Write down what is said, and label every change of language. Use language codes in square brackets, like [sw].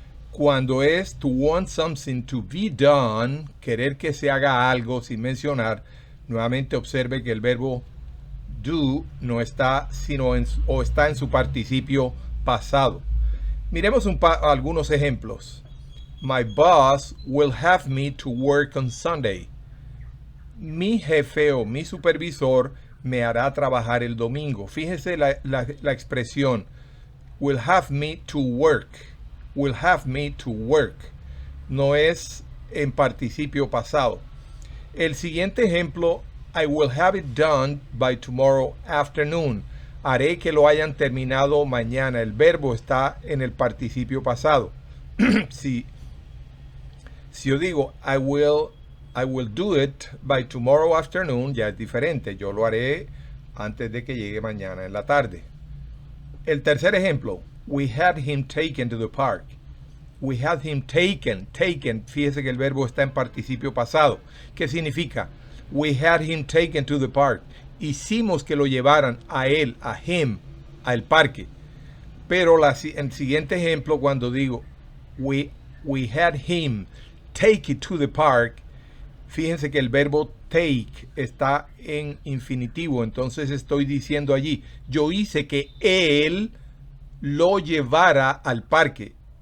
[es] Cuando es [en] to want something to be done, [es] querer que se haga algo sin mencionar, nuevamente observe que el verbo do no está, sino está en su participio pasado. Miremos algunos ejemplos. [en] My boss will have me to work on Sunday. [es] Mi jefe o mi supervisor me hará trabajar el domingo. Fíjese la expresión [en] will have me to work. Will have me to work. [es] No es en participio pasado. El siguiente ejemplo, [en] I will have it done by tomorrow afternoon. [es] Haré que lo hayan terminado mañana. El verbo está en el participio pasado. Si yo digo [en] I will do it by tomorrow afternoon, [es] ya es diferente. Yo lo haré antes de que llegue mañana en la tarde. El tercer ejemplo, [en] we had him taken to the park. We had him taken. [es] Fíjese que el verbo está en participio pasado. ¿Qué significa? [en] We had him taken to the park. [es] Hicimos que lo llevaran a él, a him, al parque. Pero el siguiente ejemplo, cuando digo [en] we had him take it to the park, [es] fíjense que el verbo take está en infinitivo, entonces estoy diciendo allí, yo hice que él lo llevara al parque.